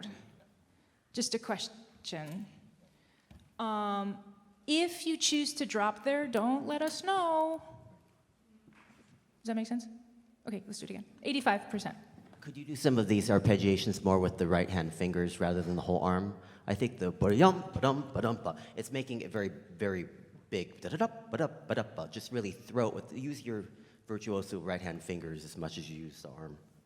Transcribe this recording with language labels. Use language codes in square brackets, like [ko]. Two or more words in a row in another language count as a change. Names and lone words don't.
[en] Just a question. If you choose to drop there, don't let us know. Does that make sense? Okay, let's do it again. 85%. Could you do some of these arpeggiations more with the right hand fingers rather than the whole arm? I think the ba-dum, ba-dum, ba-dum, ba, it's making it very, very big. Da-da-da, ba-da, ba-da, ba. Just really throw it use your virtuoso right hand fingers as much as you use the arm.